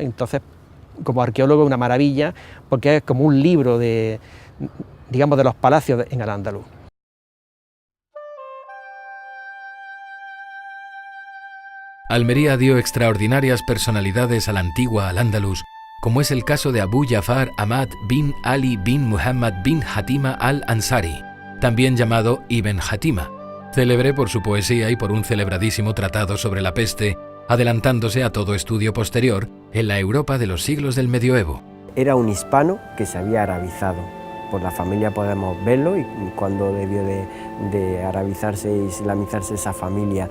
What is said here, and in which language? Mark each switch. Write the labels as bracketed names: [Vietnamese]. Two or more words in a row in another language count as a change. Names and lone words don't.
[Spanish] Entonces, como arqueólogo es una maravilla, porque es como un libro de, digamos, de los palacios en Al-Ándalus. Almería dio extraordinarias personalidades a la antigua Al-Ándalus, como es el caso de Abu Jafar Ahmad bin Ali bin Muhammad bin Hatima al-Ansari, también llamado Ibn Hatima, célebre por su poesía y por un celebradísimo tratado sobre la peste, adelantándose a todo estudio posterior en la Europa de los siglos del medioevo. Era un hispano que se había arabizado. Por la familia podemos verlo y cuando debió de arabizarse y islamizarse esa familia.